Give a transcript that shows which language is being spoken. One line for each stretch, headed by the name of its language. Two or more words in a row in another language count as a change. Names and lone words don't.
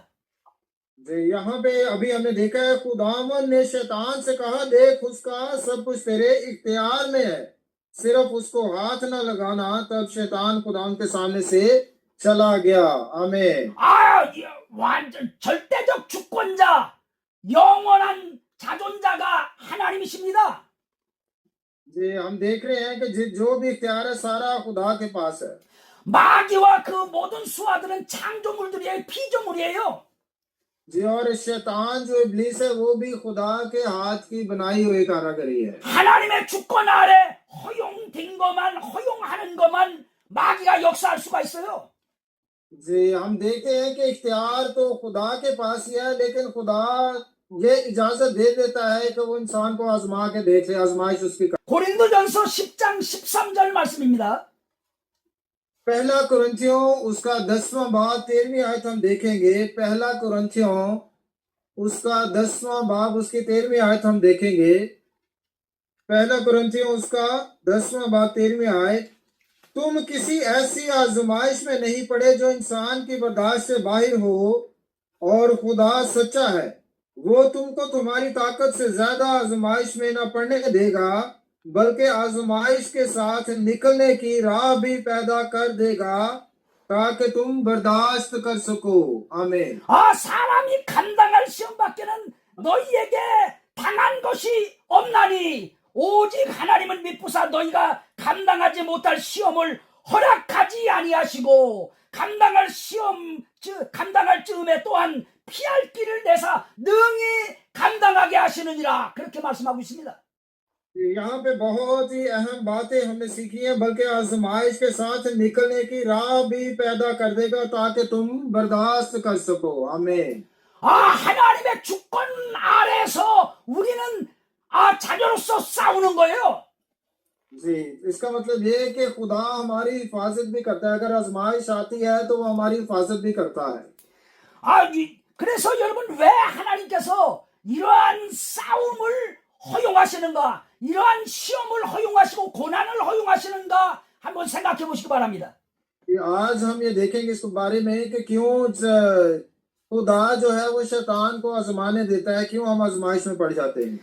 Urdu: یہاں پہ ابھی ہم نے دیکھا ہے خداوند نے شیطان سے کہا، دیکھ اس کا سب کچھ تیرے اختیار میں ہے، صرف اس کو ہاتھ نہ لگانا. تب شیطان خداوند کے سامنے سے چلا گیا. आमीन।
Korean: 완전 절대적 주권자, 영원한 자존자가 하나님이십니다.
Urdu: جی ہم دیکھ رہے ہیں کہ جو بھی اختیار ہے سارا خدا کے پاس ہے.
Korean: 마귀와 그 모든 수하들은 창조물들이에요, 피조물이에요.
Urdu: جی اور شیطان جو ابلیس ہے وہ بھی خدا کے ہاتھ کی بنائی ہوئی کاریگری ہے.
Korean: 하나님의 주권 아래 허용된 것만 허용하는 것만 마귀가 역사할 수가 있어요.
Urdu: جی ہم دیکھتے ہیں کہ اختیار تو خدا کے پاس ہی ہے، لیکن خدا یہ اجازت دے دیتا ہے کہ وہ انسان کو آزما کے دیکھ لے، آزمائش اس کی کر.
Korean: 고린도전서 10장 13절 말씀입니다.
Urdu: پہلا کرنتھیوں اس کا 10واں باب 13ویں آیت ہم دیکھیں گے. پہلا کرنتھیوں اس کا 10واں باب اس کی 13ویں آیت ہم دیکھیں گے. پہلا کرنتھیوں اس کا 10واں باب 13ویں آیت، تم کسی ایسی آزمائش میں نہیں پڑے جو انسان کی برداشت سے باہر ہو، اور خدا سچا ہے، وہ تم کو تمہاری طاقت سے زیادہ آزمائش میں نہ پڑنے دے گا، بلکہ آزمائش کے ساتھ نکلنے کی راہ بھی پیدا کر دے گا، تاکہ تم برداشت کر سکو. आमीन।
Korean: 사람이 감당할 시험밖에는 너희에게 당한 것이 없나니 오직 하나님은 미쁘사 너희가 감당하지 못할 시험을 허락하지 아니하시고 감당할 즈음에 또한 피할 길을 내사 능히 감당하게 하시느니라. 그렇게 말씀하고 있습니다.
Urdu: یہاں پہ بہت ہی اہم باتیں ہم نے سیکھی ہیں، بلکہ آزمائش کے ساتھ نکلنے کی راہ بھی پیدا کر دے گا تاکہ تم برداشت کر سکو. आमीन।
Korean: 하나님의 주권 아래서 우리는 자녀로서 싸우는 거예요.
Urdu: جی اس کا مطلب یہ ہے کہ خدا ہماری حفاظت بھی کرتا ہے. اگر آزمائش آتی ہے تو وہ ہماری حفاظت بھی کرتا ہے.
Korean: 그래서 여러분 왜 하나님께서 이러한 싸움을 허용하시는가, 이러한 시험을 허용하시고 고난을 허용하시는가 한번 생각해 보시기 바랍니다.
Urdu: آج ہم یہ دیکھیں گے اس بارے میں کہ کیوں خدا جو ہے وہ شیطان کو آزمانے دیتا ہے، کیوں ہم آزمائش میں پڑ جاتے ہیں.